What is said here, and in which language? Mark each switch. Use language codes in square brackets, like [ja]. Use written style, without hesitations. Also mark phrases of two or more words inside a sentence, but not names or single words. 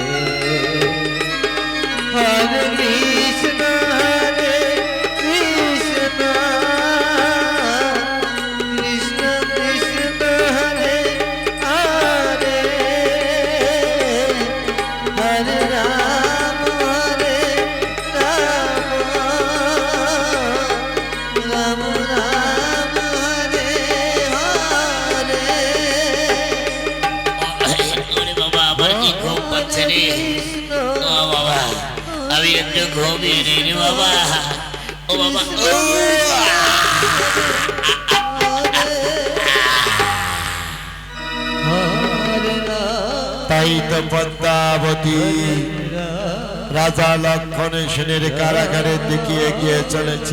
[bn] Hare Krishna Krishna Krishna Krishna Hare Hare Hare Rama Hare Rama Rama Rama Hare Hare ওরে বাবা আমার কি ঘুম পাচ্ছে রে ও বাবা আমি একটু ঘুমিয়ে নিই রে বাবা ও বাবা ও তাই তো পদ্মাবতী রাজা লক্ষণ সেনের কারাগারের দিকে এগিয়ে চলেছে।